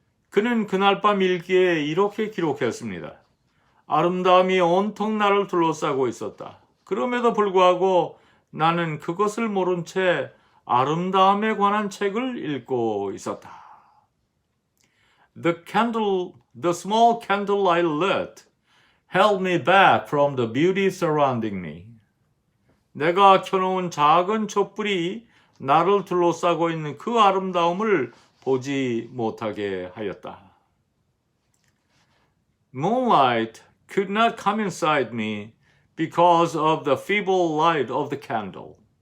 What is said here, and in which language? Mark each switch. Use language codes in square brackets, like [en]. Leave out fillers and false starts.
[ko] 그는 그날 밤 일기에 이렇게 기록했습니다. 아름다움이 온통 나를 둘러싸고 있었다. 그럼에도 불구하고 나는 그것을 모른 채 아름다움에 관한 책을 읽고 있었다. [en] The small candle I lit held me back from the beauty surrounding me. [ko] 내가 켜놓은 작은 촛불이 나를 둘러싸고 있는 그 아름다움을 보지 못하게 하였다. [en] Moonlight could not come inside me because of the feeble light of the candle.